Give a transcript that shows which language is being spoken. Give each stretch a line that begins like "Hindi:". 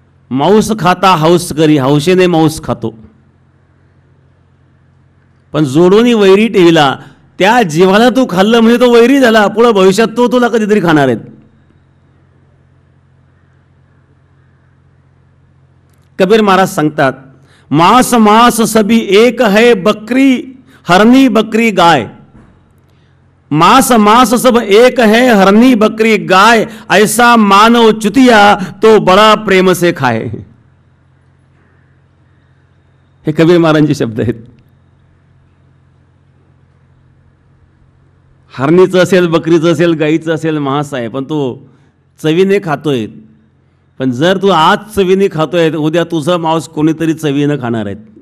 Marathi: मांस खाता हौस करी, हौशेने मांस खातो, पण जोडोनी वैरी ठेविला. त्या जीवाला तू खाल्लं म्हणजे तो वैरी झाला, पुढे भविष्यात तो तुला कधीतरी खाणार आहेत.
Hindi: कबीर
Marathi: महाराज सांगतात,
Hindi: मांस मांस सभी एक है बकरी हरनी बकरी गाय. मांस मांस सब एक है हरनी बकरी गाय, ऐसा मानव चुतिया तो बड़ा प्रेम से खाए.
Marathi: हे कबीर महाराजांचे शब्द आहेत. हरणीचं असेल, बकरीचं असेल, गाईचं असेल, मांस आहे, पण तो चवीने खातोय. पण जर तू आज चवीने खातोय, उद्या तुझं मांस कोणीतरी चवीनं खाणार आहेत.